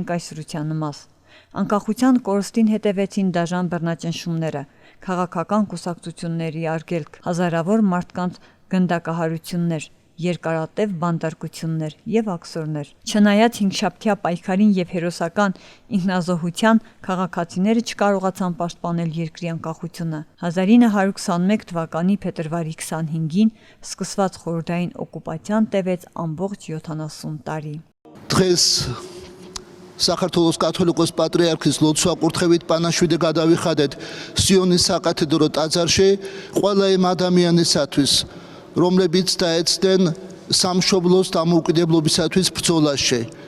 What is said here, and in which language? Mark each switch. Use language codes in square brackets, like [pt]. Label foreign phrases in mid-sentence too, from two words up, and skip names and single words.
[hy] կայսրության մաս։ Անկախության կորստին հետևեցին դաժան բռնաճնշումները, քաղաքական կուսակցությունների արգելք, հազարավոր մարդկանց գնդակահարություններ, երկարատև բանտարկություններ եւ աքսորներ։ Չնայած հինգշաբթյա պայքարին եւ հերոսական ինքնազոհության, քաղաքացիները չկարողացան պաշտպանել երկրի անկախությունը։ 1921 թվականի փետրվարի 25-ին սկսված խորհրդային օկուպացիան տևեց ամբողջ 70 տարի։ [ka] Დღეს საქართველოს კათოლიკოს პატრიარქის ლოცვა-კურთხევით პანაშვიდე გადავიხადეთ სიონის საკათედრო ტაძარში ყველა იმ ადამიანისათვის, რომლებიც დაეცდნენ სამშობლოს დამოუკიდებლობისათვის ბრძოლაში.